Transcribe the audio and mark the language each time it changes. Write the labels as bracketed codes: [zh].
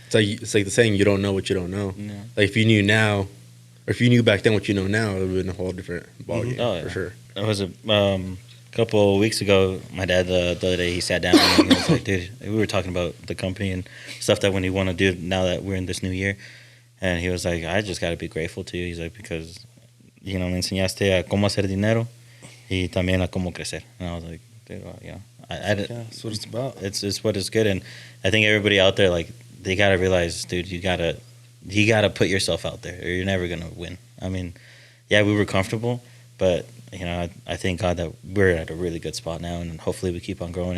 [en] It's like the saying, you don't know what you don't know. Yeah. Like, if you knew now, or if you knew back then what you know now, it would have been a whole different ballgame, for sure. It was a couple of weeks ago, my dad, the other day, he sat down and he was like, dude, we were talking about the company and stuff that we want to do now that we're in this new year. And he was like, I just got to be grateful to you. He's like, because, you know, [es] me enseñaste a cómo hacer dinero y también a cómo crecer. [en] And I was like, dude, well, you know, that's what it's about. It's what is good. And I think everybody out there, like, they got to realize, dude, you got to put yourself out there or you're never going to win. I mean, yeah, we were comfortable, but, you know, I thank God that we're at a really good spot now, and hopefully we keep on growing.